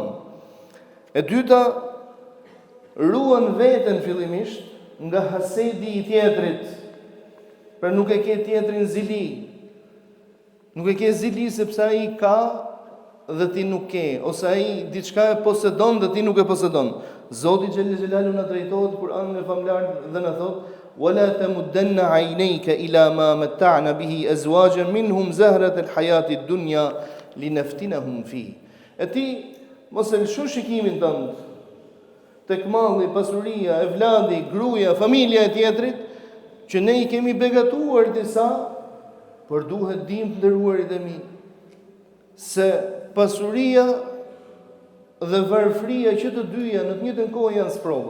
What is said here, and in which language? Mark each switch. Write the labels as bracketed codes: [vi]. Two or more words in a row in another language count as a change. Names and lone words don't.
[sq] E dyta, ruan veten fillimisht nga hasedi i tjetrit, për nuk e ke tjetrin zili. Nuk e ke zili sepse ai ka dhe ti nuk ke, ose ai diçka e posedon dhe ti nuk e posedon. Zoti [ar] جل جلاله [sq] na drejtohet Kur'anin e famlar dhe na thot: [ar] "ولا تمدن عينيك إلى ما متعنا به أزواجا منهم زهرة الحياة الدنيا لنفتنهم في." [sq] E ti mos e lëshu shikimin tënd tek malli, pasuria, evladi, gruaja, familja e tjetrit, që ne i kemi begatuar disa. Por duhet dim të nderuarit e mi, se pasuria dhe varfëria që të dyja në të njëjtën kohë janë sprova.